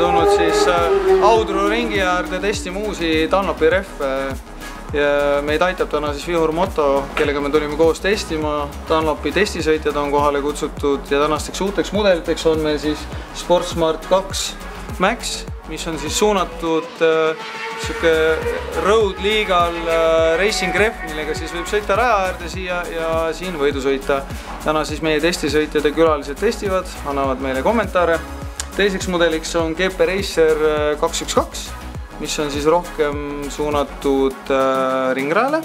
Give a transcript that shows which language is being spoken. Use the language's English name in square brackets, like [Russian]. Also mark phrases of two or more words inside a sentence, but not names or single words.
[Estonian] tulnud siis Audru ringi äärde testima uusi Dunlopi rehve. Ja meid aitab täna siis Vihur Moto, kellega me tulime koos testima. Dunlopi testisõitjad on kohale kutsutud ja tänasteks uuteks mudeliteks on meil siis Sportsmart 2 Max, mis on siis suunatud [English] road legal racing [Estonian] rehv, millega siis võib sõita raja äärde siia ja siin võidu sõita. Täna siis meie testisõitjad ja külalised testivad, annavad meile kommentaare. Teiseks mudeliks on GP Racer 212, mis on siis rohkem suunatud ringrajale.